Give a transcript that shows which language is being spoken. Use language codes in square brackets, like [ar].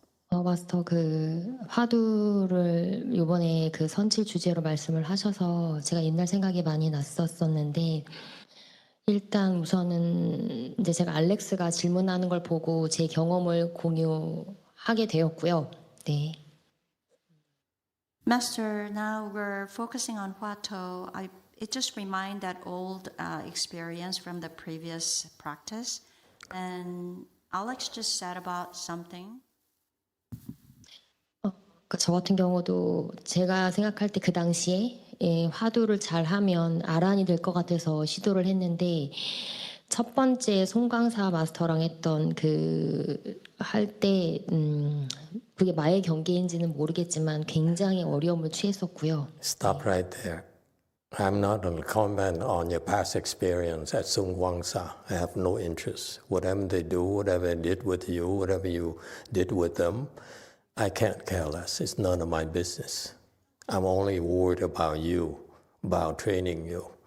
[ko] 마스터 그 화두를 이번에 그 선칠 주제로 말씀을 하셔서 제가 옛날 생각이 많이 났었었는데 일단 우선은 이제 제가 알렉스가 질문하는 걸 보고 제 경험을 공유하게 되었고요. 네. [en] Master, now we're focusing on Huatou. It just reminds that old experience from the previous practice. And Alex just said about something. [ko] 저 같은 경우도 제가 생각할 때 그 당시에 화두를 잘 하면 아란이 될 것 같아서 시도를 했는데 첫 번째 송강사 마스터랑 했던 그 할 때 그게 마의 경계인지는 모르겠지만 굉장히 어려움을 취했었고요. [en] Stop right there. I'm not going to comment on your past experience at Sung Wangsa. I have no interest. Whatever they do, whatever they did with you, whatever you did with them, I can't care less. It's none of my business. I'm only worried about you, about training you.